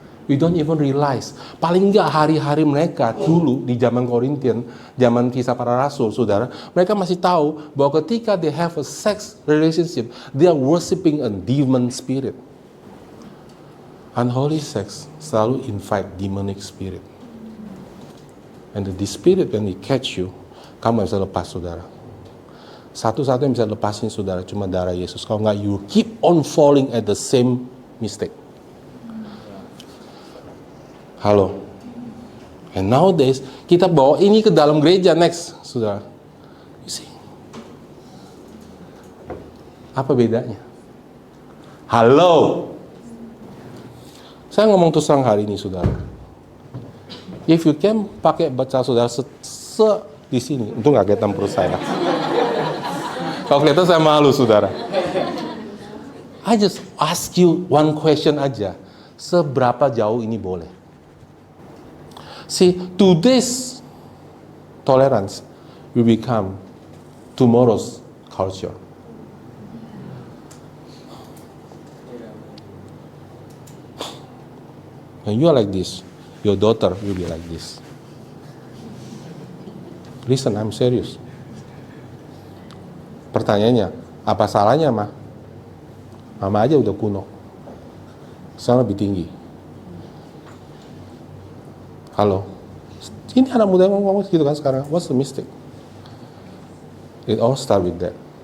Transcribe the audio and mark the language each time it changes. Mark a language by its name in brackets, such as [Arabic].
[English] We don't even realize. [Indonesian] Paling enggak hari-hari mereka dulu di zaman Korintian, zaman kisah para rasul, saudara, mereka masih tahu bahwa ketika [English] they have a sex relationship, they are worshiping a demon spirit. Unholy sex selalu invite demonic spirit. And the spirit when they catch you, [Indonesian] kamu bisa lepas, saudara. Satu-satu yang bisa lepasin saudara cuma darah Yesus. Kalau enggak, [English] you keep on falling at the same mistake. [Indonesian] Halo. [English] And nowadays, [Indonesian] kita bawa ini ke dalam gereja next, saudara. [English] You see? [Indonesian] Apa bedanya? Halo. Saya ngomong terus terang hari ini, saudara. [English] If you can [Indonesian] pakai baca saudara di sini, itu nggak kelihatan perut saya. Kalau kelihatan saya malu, saudara. [English] I just ask you one question aja. [Indonesian] Seberapa jauh ini boleh? [English] See, today's tolerance will become tomorrow's culture. When you are like this, your daughter will be like this. Listen, I'm serious. [Indonesian] Pertanyaannya, apa salahnya, Ma? Mama aja udah kuno. Saya lebih tinggi. Halo. Ini anak muda yang ngomong gitu kan sekarang. [English] What's the mistake? It all start with that.